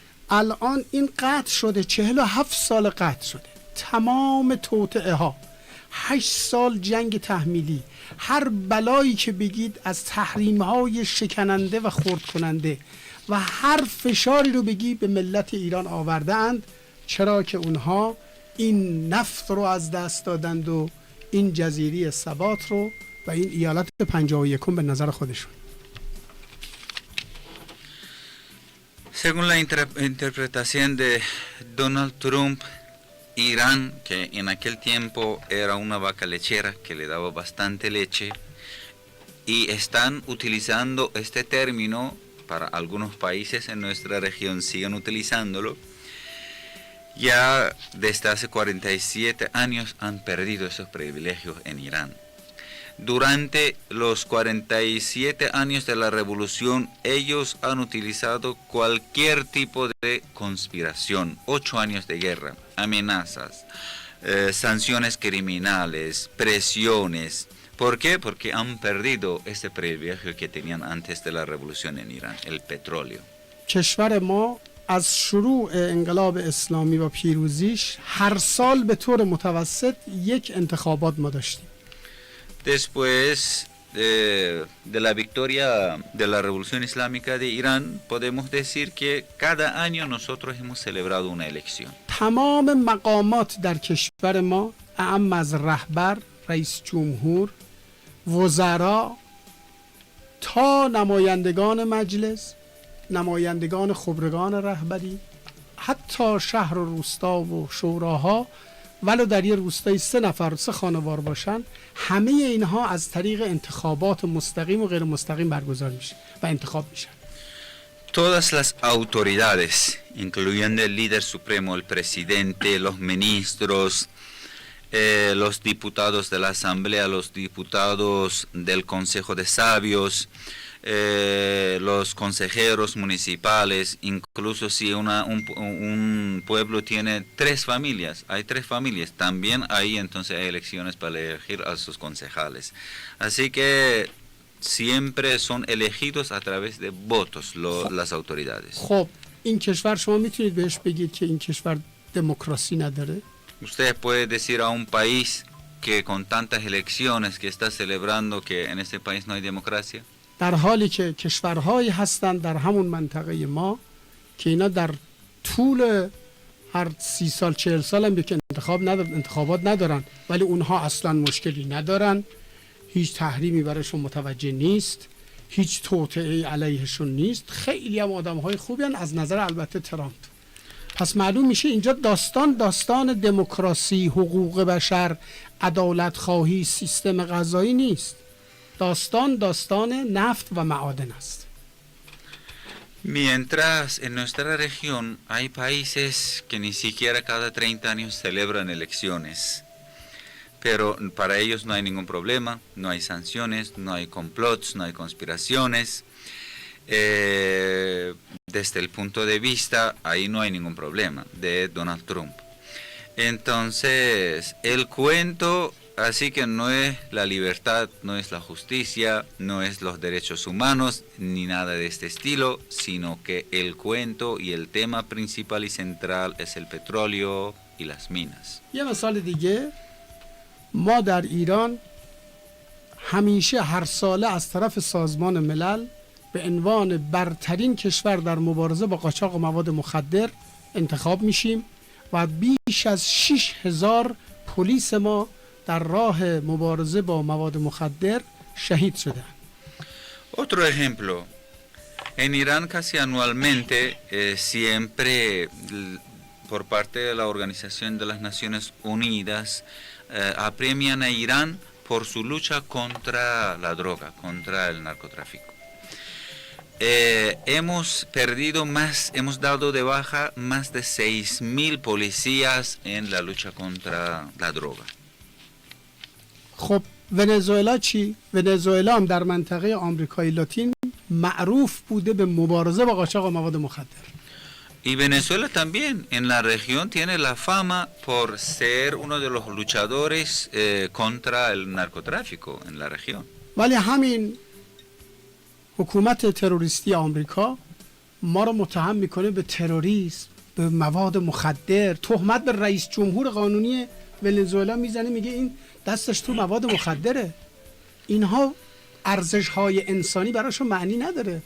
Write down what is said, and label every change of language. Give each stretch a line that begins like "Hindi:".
Persian: الان این قطع شده، 47 سال قطع شده، تمام توطئه ها، 8 سال جنگ تحمیلی، هر بلایی که بگید از تحریم های شکننده و خرد کننده و هر فشاری رو بگی به ملت ایران آورده اند، چرا که اونها این نفت رو از دست دادند و این جزیره ثبات رو و این ایالت 51 به نظر خودشون.
Spanish: Según la interpretación de Donald Trump, Irán, que en aquel tiempo era una vaca lechera que le daba bastante leche, y están utilizando este término para algunos países en nuestra región, siguen utilizándolo, ya desde hace 47 años han perdido esos privilegios en Irán. Durante los 47 años de la revolución, ellos han utilizado cualquier tipo de conspiración, 8 años de guerra, amenazas, sanciones criminales, presiones. ¿Por qué? Porque han perdido ese privilegio que tenían antes de la revolución en Irán, el petróleo.
Persian: کشور ما از شروع انقلاب اسلامی و پیروزیش هر سال به طور متوسط یک انتخابات ما داشتیم.
Spanish: Después de la victoria de la revolución islámica de Irán, podemos decir que cada año nosotros hemos celebrado una elección.
Persian: تمام مقامات در کشور ما، اعم از رهبر، رئیس جمهور، وزرا تا نمایندگان مجلس، نمایندگان خبرگان رهبری، حتی شهر و روستا و شوراها، ولو در یه روستایی 3 نفر 3 خانوار باشن، همه اینها از طریق انتخابات مستقیم و غیر مستقیم برگزار میشه و انتخاب میشن.
Spanish: Todas las autoridades, incluyendo el líder supremo, el presidente, los ministros, los diputados de la Asamblea, los diputados del Consejo de Sabios, los consejeros municipales, incluso si un pueblo tiene 3 familias, hay 3 familias, también ahí entonces hay elecciones para elegir a sus concejales. Así que siempre son elegidos a través de votos las autoridades.
Persian: خب این کشور شما میتونید بهش بگید که این کشور دموکراسی نداره؟
Spanish: Usted puede decir a un país que con tantas elecciones que está celebrando que en este país no hay democracia.
Persian: در حالی که کشورهایی هستند در همون منطقه ما که اینا در طول هر 30 سال 40 سال هم که انتخابات ندارن، ولی اونها اصلا مشکلی ندارن، هیچ تحریمی برایشون متوجه نیست، هیچ توطئه علیهشون نیست، خیلی هم آدم‌های خوبی هستند از نظر البته ترامپ. پس معلوم میشه اینجا داستان دموکراسی، حقوق بشر، عدالت خواهی، سیستم قضایی نیست. داستان نفت و معادن است.
Spanish: Mientras en nuestra región hay países que ni siquiera cada 30 años celebran elecciones, pero para ellos no hay ningún problema, no hay sanciones, no hay complots, no hay conspiraciones. Desde el punto de vista, ahí no hay ningún problema de Donald Trump. Entonces, el cuento, así que no es la libertad, no es la justicia, no es los derechos humanos, ni nada de este estilo, sino que el cuento y el tema principal y central es el petróleo y las minas.
Persian: یه مثال دیگه، ما در ایران همیشه هر ساله از طرف سازمان ملل به عنوان برترین کشور در مبارزه با قاچاق مواد مخدر انتخاب میشیم و بیش از 6000 پلیس ما در راه مبارزه با مواد مخدر شهید شدند.
Spanish: Otro ejemplo, en Irán casi anualmente siempre por parte de la Organización de las Naciones Unidas apremian a Irán por su lucha contra la droga, contra el narcotráfico. Hemos dado de baja más de 6000 policías en la lucha contra la droga.
Persian: خب ونزوئلا چی؟ ونزوئلا هم در منطقه آمریکای لاتین معروف بوده به مبارزه با قاچاق مواد مخدر.
Spanish: Y Venezuela también en la región tiene la fama por ser uno de los luchadores contra el narcotráfico en la región.
Persian: ولی همین حکومت تروریستی آمریکا ما رو متهم میکنه به تروریسم، به مواد مخدر، تهمت به رئیس جمهور قانونی ونزوئلا میزنه، میگه این دستش تو مواد مخدره. اینها ارزش‌های انسانی براشون معنی نداره.